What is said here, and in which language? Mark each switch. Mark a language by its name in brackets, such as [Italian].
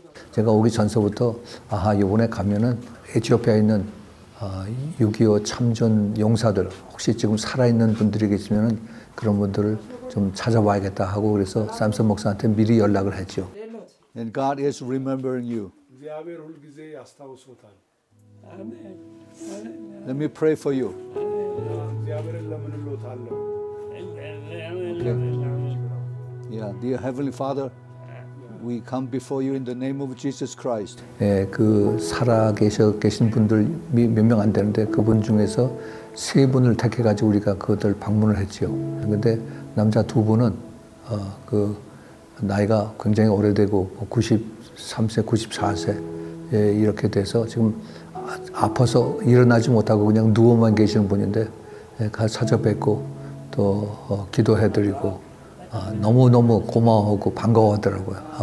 [Korean] 제가 오기 전서부터 이번에 가면은 에티오피아에 있는 6.25 참전 용사들 혹시 지금 살아있는 분들이 계시면은 그런 분들을 좀 찾아봐야겠다 하고 그래서 삼선 목사한테 미리 연락을 했죠. [English] And God is remembering you. Let me pray for you. Okay. Yeah, dear Heavenly Father, we come before you in the name of Jesus Christ. [Korean] 예, 그 살아 계신 분들 몇 명 안 되는데 그분 중에서 3분을 택해가지고 우리가 그들 방문을 했죠. 근데 남자 2분은 그 나이가 굉장히 오래되고 93세, 94세 예, 이렇게 돼서 지금 아파서 일어나지 못하고 그냥 누워만 계시는 분인데 예, 가서 찾아뵙고 또 기도해드리고 너무너무 고마워하고 반가워하더라고요.